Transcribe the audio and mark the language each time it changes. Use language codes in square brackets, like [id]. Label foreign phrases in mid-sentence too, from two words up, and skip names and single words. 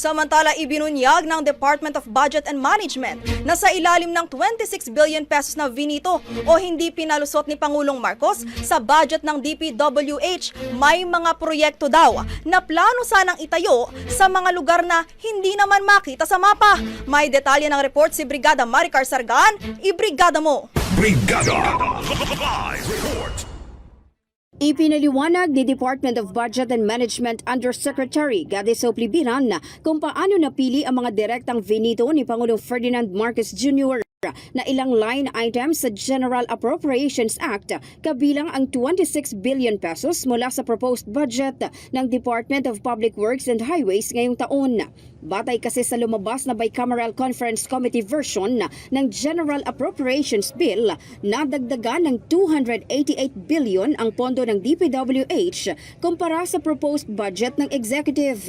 [tl] Samantala, ibinunyag ng Department of Budget and Management na sa ilalim ng 26 billion pesos na vinito o hindi pinalusot ni Pangulong Marcos sa budget ng DPWH, may mga proyekto daw na plano sanang itayo sa mga lugar na hindi naman makita sa mapa. May detalye ng report si Brigada Maricar Sargan. Ibrigada mo! Brigada Live Report. Ipinaliwanag ni Department of Budget and Management Undersecretary Gade Soplibiran kung paano napili ang mga direktang vinito ni Pangulong Ferdinand Marcos Jr. na ilang [en] line items [tl] sa General Appropriations Act kabilang ang 26 billion pesos mula sa [en] proposed budget [tl] ng Department of Public Works and Highways ngayong taon. Batay kasi sa lumabas na Bicameral Conference Committee version ng General Appropriations Bill, nadagdagan ng 288 billion ang pondo ng DPWH kumpara sa [en] proposed budget [tl] ng Executive.